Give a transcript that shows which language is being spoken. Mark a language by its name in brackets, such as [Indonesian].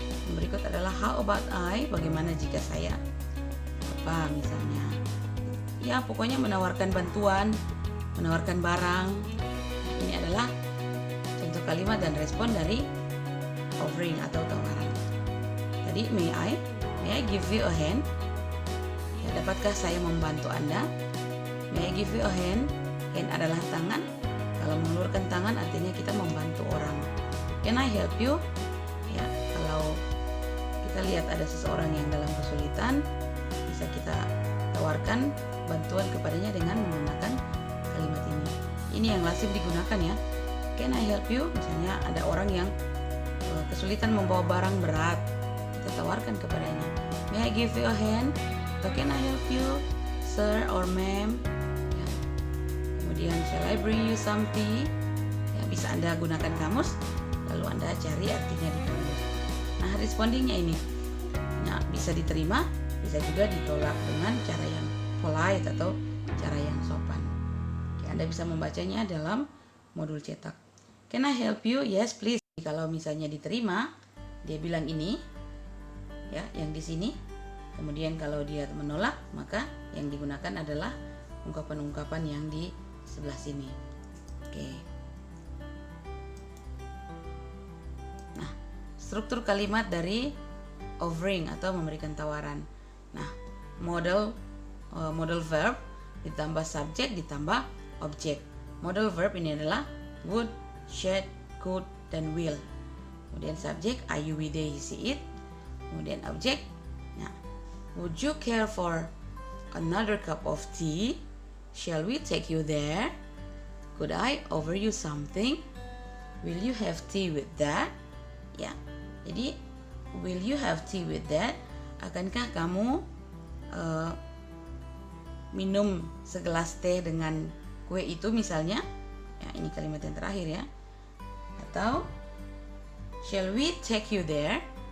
[Indonesian] Yang berikut adalah [English] how about I, [Indonesian] bagaimana jika saya? Apa misalnya? Ya, pokoknya menawarkan bantuan, menawarkan barang. Ini adalah contoh kalimat dan respon dari offering atau tawaran. Tadi [English] may I give you a hand? [Indonesian] Ya, dapatkah saya membantu Anda? [English] May I give you a hand? [Indonesian] Hand adalah tangan. Kalau mengulurkan tangan artinya kita membantu orang. [English] Can I help you? [Indonesian] Ya, kalau kita lihat ada seseorang yang dalam kesulitan, bisa kita tawarkan bantuan kepadanya dengan menggunakan kalimat ini. Ini yang lazim digunakan ya. [English] Can I help you? [Indonesian] Misalnya ada orang yang kesulitan membawa barang berat, kita tawarkan kepadanya. [English] May I give you a hand? [Indonesian] Atau [English] can I help you, sir or ma'am? Ya. [Indonesian] Kemudian [English] shall I bring you some tea? [Indonesian] Ya, bisa Anda gunakan kamus, lalu Anda cari artinya di kamus. Nah, respondingnya ini nah, bisa diterima, bisa juga ditolak dengan cara yang polite atau cara yang sopan. Oke, Anda bisa membacanya dalam modul cetak. [English] Can I help you? Yes, please. [Indonesian] Kalau misalnya diterima, dia bilang ini, ya, yang di sini. Kemudian kalau dia menolak, maka yang digunakan adalah ungkapan-ungkapan yang di sebelah sini. Oke. Nah, struktur kalimat dari offering atau memberikan tawaran. Nah, modal verb ditambah subjek ditambah objek. Modal verb ini adalah would, should, could, dan will. Kemudian subjek, [English] are you, we, they, he, she, it. [Indonesian] Kemudian objek, nah, [English] would you care for another cup of tea? Shall we take you there? Could I offer you something? Will you have tea with that? [Indonesian] Ya, jadi [English] will you have tea with that? [Indonesian] Akankah kamu minum segelas teh dengan kue itu misalnya? Ya, ini kalimat yang terakhir ya. Atau [English] shall we take you there?